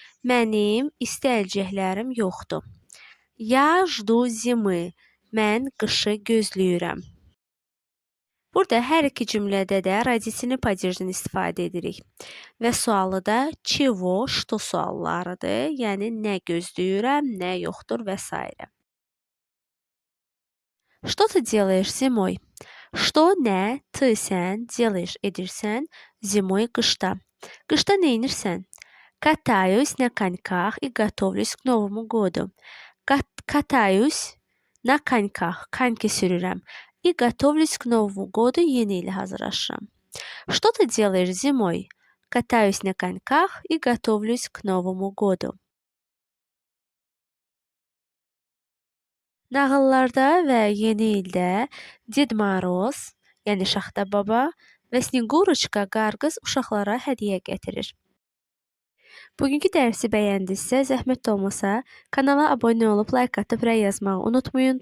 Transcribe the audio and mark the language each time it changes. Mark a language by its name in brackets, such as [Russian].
[Azerbaijani] Mənim isti əlcəklərim yoxdur. [Russian] Я жду zimы. [Azerbaijani] Mən qışı gözləyirəm. Burada hər iki cümlədə də родительный падежdən istifadə edirik. Və sualı da чего, что suallarıdır. Yəni nə gözləyirəm, nə yoxdur və s. [Russian] Что ты делаешь зимой? [Azerbaijani] Что, nə, ты, sən, делаешь, edirsən, zimой, qışda. Qışda nə edirsən? [Russian] Катаюсь на коньках и готовлюсь к Новому году. Катаюсь на коньках, коньки sürürəm. И готовлюсь к Новому году, [Azerbaijani] yeni ilə hazırlaşıram. [Russian] Что ты делаешь зимой? Катаюсь на коньках и готовлюсь к Новому году. [Azerbaijani] Nağıllarda və yeni ildə Ded Moroz, yəni Şaxta baba və Sneguruçka qarqız uşaqlara hədiyyə gətirir. Bugünkü dərsi bəyəndinizsə, zəhmət olmasa kanala abunə olub, like atıb, rəy yazmağı unutmayın.